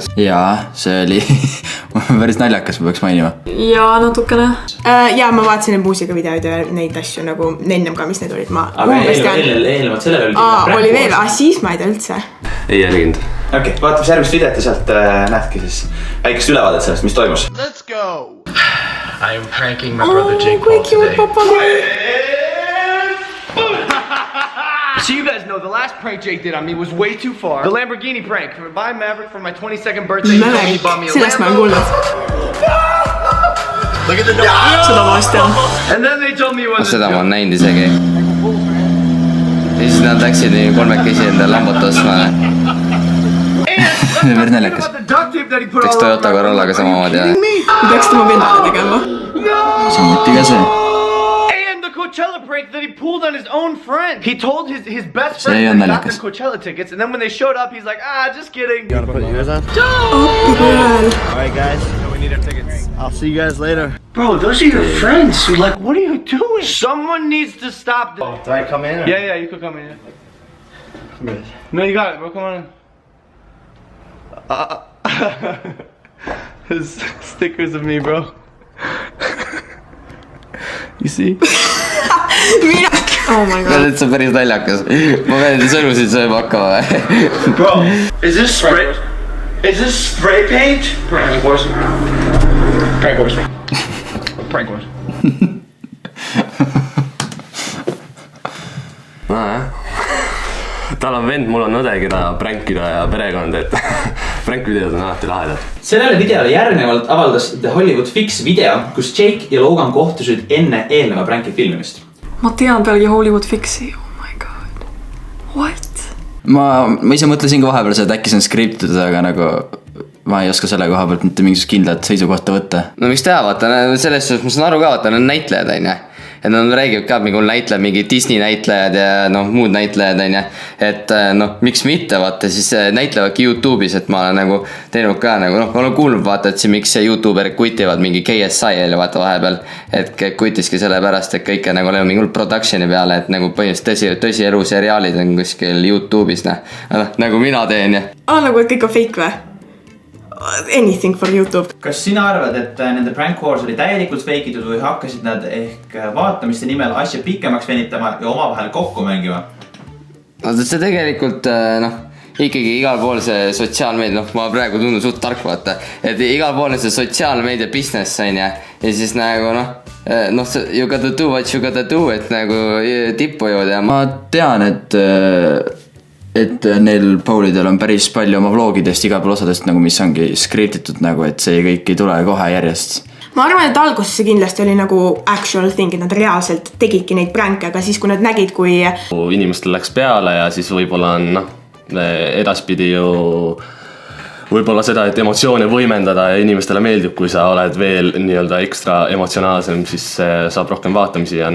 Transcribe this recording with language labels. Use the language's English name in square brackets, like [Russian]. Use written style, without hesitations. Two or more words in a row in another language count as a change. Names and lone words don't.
[Estonian] Jaa, see oli päris naljakas, ma peaks mainima. Jaa, natukene. Jaa, ma vaatasin neid muusikavideoid ja neid asju nagu ennem ka, mis need olid. Aga eelnevalt sellele oli veel, siis ma ei tea üldse. Ei jälginud. Okei, vaatame järgmist videot ja sealt näedki siis väikest ülevaadet sellest, mis toimus. [English] Let's go! I am pranking my brother Jake Paul today. So you guys know the last prank Jake did on me was way too far. The Lamborghini prank. Buy Maverick for my 22nd birthday. He told me he bought me a Lambo. Look at the door. [Estonian] Seda ma vast tean. [English] And then they told me it was [Estonian] Seda ma olen näinud isegi. Ja siis nad läksid nii kolmekesi enda Lambot ostma. Päris naljakas. Teeks Toyota Corollaga samamoodi. Peaks tema vendale tegema. Samuti ka see. [English] Coachella prank that he pulled on his own friend. He told his best friend that he got them Coachella tickets, and then when they showed up, he's like, just kidding. You wanna put yours on? Alright guys, we need our tickets. I'll see you guys later. Bro, those are your friends. So like, what are you doing? Someone needs to stop this. Do I come in? Or? Yeah, you could come in. Yeah. No, you got it, bro. Come on. There's stickers of me, bro. You see? Oh my god. [Estonian] See on päris naljakas. Ma pean sõnusid sööma hakkama. [English] Bro, is this spray paint? Prank wars. Prank wars. Prank wars. [Estonian] Tal on vend, mul on õde, keda prankida ja perekond, et prankvideod on alati lahedad. Sellele videole järgnevalt avaldas The Hollywood Fix video, kus Jake ja Logan kohtusid enne eelneva pranki filmimist. Ma tean pealegi Hollywood Fixi. [English] Oh my god. What? [Estonian] Ma ise mõtlesin ka vahepeal seda, et äkki see on skriptitud, aga nagu ma ei oska selle koha pealt mitte mingisugust kindlat seisukohta võtta. No miks teha, vaata, selles suhtes ma saan aru ka, vaata, on näitlejad, on. Et nad räägivad ka, mingi näitlejad, mingi Disney näitlejad ja muud näitlejad, on. Et miks mitte, vaata, siis näitlevadki YouTube'is, et ma olen nagu teinud ka nagu, olen kuulnud, vaata, et miks YouTuberid kutivad mingi KSI-l vaata vahepeal, et kutiski selle pärast, et kõike nagu olema mingi production'i peale, et nagu põhimõtteliselt tõsi elu seriaalid on kuskil YouTube'is, nagu mina teen. Nagu, et kõik on fake või? [English] Anything for YouTube. [Estonian] Kas sina arvad, et nende [English] prank wars [Estonian] oli täielikult feikitud või hakkasid nad ehk vaatamiste nimel asja pikemaks venitama ja omavahel kokku mängima? No see tegelikult, ikkagi igal pool see sotsiaalmeedia, ma praegu tundun suht tark, vaata, et igal pool see sotsiaalmeedia business on ja siis nagu [English] you gotta do what you gotta do, [Estonian] et nagu tippu jõuda. Ma tean, et neil Paulidel on päris palju oma vlogidest igal pool osadest, nagu mis ongi skriptitud, nagu, et see kõik ei tule kohe järjest. Ma arvan, et alguses see kindlasti oli nagu [English] actual thing, [Estonian] et nad reaalselt tegidki neid pränke, aga siis kui nad nägid, kui inimestel läks peale ja siis võib-olla on edaspidi ju võib-olla seda, et emotsioone võimendada ja inimestele meeldib, kui sa oled veel nii-öelda ekstra emotsionaalsem, siis saab rohkem vaatamisi ja